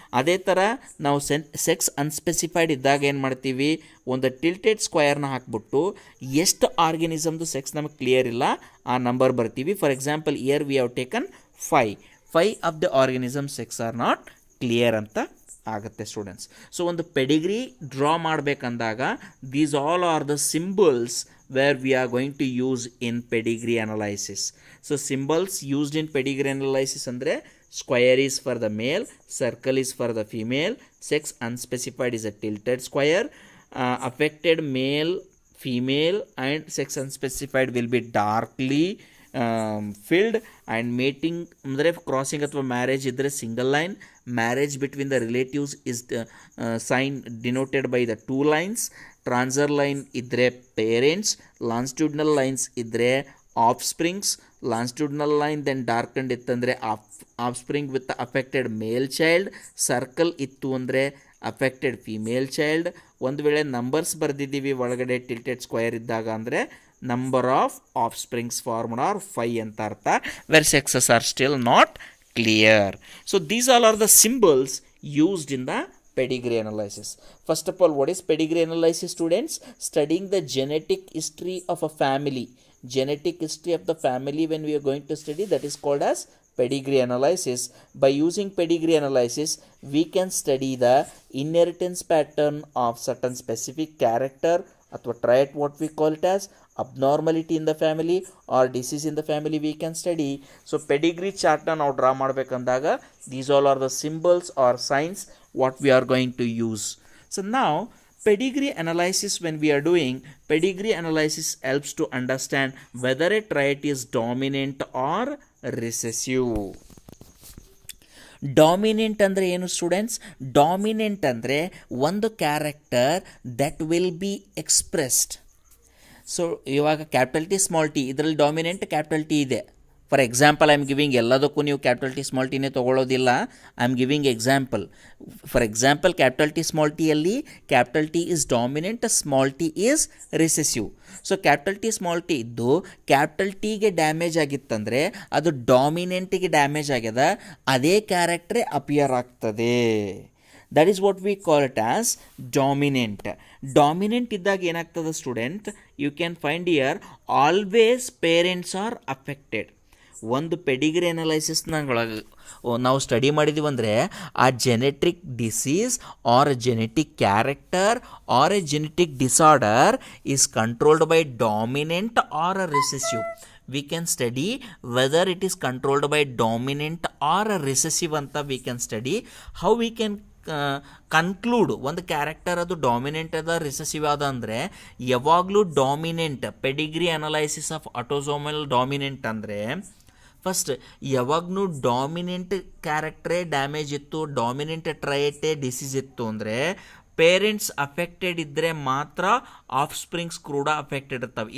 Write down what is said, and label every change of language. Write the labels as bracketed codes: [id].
[kn] ಅದೇ ಥರ ನಾವು ಸೆಕ್ಸ್ ಅನ್ಸ್ಪೆಸಿಫೈಡ್ ಇದ್ದಾಗ ಏನು ಮಾಡ್ತೀವಿ, ಒಂದು ಟಿಲ್ಟೆಡ್ ಸ್ಕ್ವಯರ್ನ ಹಾಕ್ಬಿಟ್ಟು ಎಷ್ಟು ಆರ್ಗನಿಸಮ್ದು ಸೆಕ್ಸ್ ನಮಗೆ ಕ್ಲಿಯರ್ ಇಲ್ಲ ಆ ನಂಬರ್ ಬರ್ತೀವಿ. [en] For example here we have taken 5 of the organism sex are not clear ಅಂತ ಆಗುತ್ತೆ students. So [kn] ಒಂದು Pedigree draw ಮಾಡಬೇಕಂದಾಗ [en] These all are the symbols where we are going to use in pedigree analysis. So symbols used in pedigree analysis ಅಂದರೆ square is for the male, circle is for the female, sex unspecified is a tilted square, affected male, female and sex unspecified will be darkly filled, and mating [kn] ಅಂದರೆ crossing ಅಥವಾ marriage ಇದ್ದರೆ single line. [en] Marriage between the relatives is sign denoted by the two lines. [kn] ಟ್ರಾನ್ಸರ್ line ಇದ್ದರೆ parents, longitudinal lines ಇದ್ದರೆ of springs. [en] Longitudinal line then darkened ಇತ್ತಂದರೆ offspring with affected male child. [kn] Circle ಇತ್ತು ಅಂದರೆ affected female child. ಒಂದು ವೇಳೆ numbers ಬರೆದಿದ್ದೀವಿ ಒಳಗಡೆ tilted square ಇದ್ದಾಗ ಅಂದರೆ number [en] Offsprings formed are 5 ಅಂತ ಅರ್ಥ, where sexes are still not clear. So these all are the symbols used in the pedigree analysis. First of all, what is pedigree analysis, students? Studying the genetic history of a family. Genetic history of the family when we are going to study, that is called as pedigree analysis. By using pedigree analysis, we can study the inheritance pattern of certain specific character ಅಥವಾ trait, what we call it as abnormality in the family or disease in the family we can study. So pedigree chart na [kn] ನಾವು draw ಮಾಡಬೇಕಂದಾಗ [en] these all are the symbols or signs what we are going to use. So now pedigree analysis, when we are doing pedigree analysis, helps to understand whether a trait is dominant or recessive. [kn] Dominant ಅಂದರೆ ಏನು students? Dominant ಅಂದರೆ ಒಂದು character [en] That will be expressed. [kn] So ಇವಾಗ capital T small T ಇದರಲ್ಲಿ dominant capital T ಇದೆ, [en] for example I am giving, [kn] ಎಲ್ಲದಕ್ಕೂ ನೀವು capital T small ಟಿನೇ ತೊಗೊಳ್ಳೋದಿಲ್ಲ. [en] I am giving example. For example capital T small ಟಿಯಲ್ಲಿ capital T is dominant, small T is recessive. [kn] So capital T small T ಇದ್ದು capital ಟಿಗೆ damage ಆಗಿತ್ತಂದರೆ ಅದು ಡಾಮಿನೆಂಟಿಗೆ damage ಆಗ್ಯದ, ಅದೇ ಕ್ಯಾರೆಕ್ಟ್ರೇ appear ಆಗ್ತದೆ. [en] That is what we call it as dominant. [kn] Dominant ಇದ್ದಾಗ ಏನಾಗ್ತದೆ [en] Student, you can find here always parents are affected. [kn] ಒಂದು Pedigree ಅನಲೈಸಿಸ್ನೊಳಗೆ ನಾವು ಸ್ಟಡಿ ಮಾಡಿದ್ದೀವಿ ಅಂದರೆ ಆ [en] Genetic disease or genetic character or a genetic disorder is controlled by dominant or a recessive. we can study whether it is controlled by dominant or a recessive ಅಂತ we can study. how we can [kn] conclude ಒಂದು character ಅದು dominant ಅದ recessive ಅದ ಅಂದರೆ ಯಾವಾಗಲೂ dominant Pedigree analysis of autosomal dominant ಅಂದರೆ first ಯಾವಾಗಲೂ dominant ಕ್ಯಾರೆಕ್ಟ್ರೇ damage ಇತ್ತು, ಡಾಮಿನೆಂಟ್ ಟ್ರೈಟೇ ಡಿಸೀಸ್ ಇತ್ತು ಅಂದರೆ ಪೇರೆಂಟ್ಸ್ ಅಫೆಕ್ಟೆಡ್ ಇದ್ದರೆ ಮಾತ್ರ ಆಫ್ ಸ್ಪ್ರಿಂಗ್ಸ್ ಕೂಡ ಅಫೆಕ್ಟೆಡ್ ಇರ್ತಾವೆ.